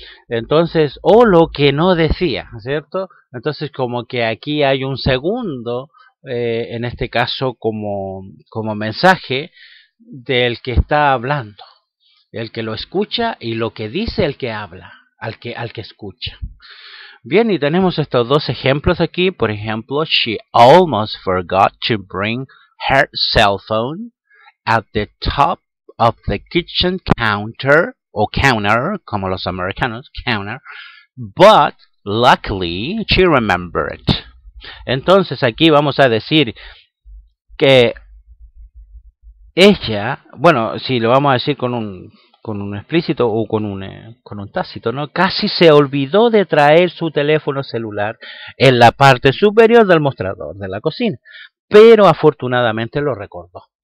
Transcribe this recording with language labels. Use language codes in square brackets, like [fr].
[es] Entonces, o lo que no decía, ¿cierto? Entonces, como que aquí hay un segundo, en este caso como mensaje del que está hablando, el que lo escucha y lo que dice el que habla, al que escucha. Bien, y tenemos estos dos ejemplos aquí. [en] Por ejemplo, she almost forgot to bring her cell phone at the top of the kitchen counter, o counter, como los americanos, counter, but luckily she remembered. [es] Entonces aquí vamos a decir que ella, bueno, si lo vamos a decir con un explícito o con un tácito, ¿no? Casi se olvidó de traer su teléfono celular en la parte superior del mostrador de la cocina, pero afortunadamente lo recordó.